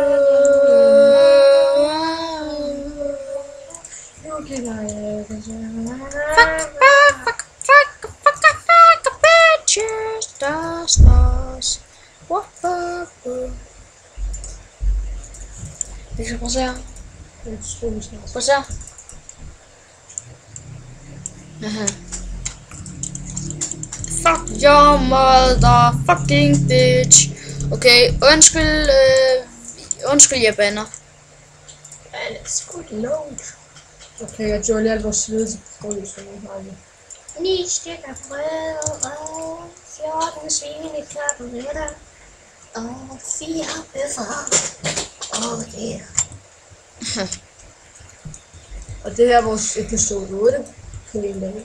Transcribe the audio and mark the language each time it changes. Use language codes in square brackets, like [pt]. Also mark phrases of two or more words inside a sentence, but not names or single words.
[en] Stars. [da] Vi skal prøve at se her. Prøv at se her. Aha. [en] Fuck your motherfucking bitch. [da] Okay, undskyld jeg banner. [en] Let's go load. [da] Okay, jeg gjorde lige alt vores svede til brød, så nu har vi 9 stykker brød og 14 svinekoteletter og 4 bøffer. [en] Yeah. [da] Og det her er vores episode 8 på en dag.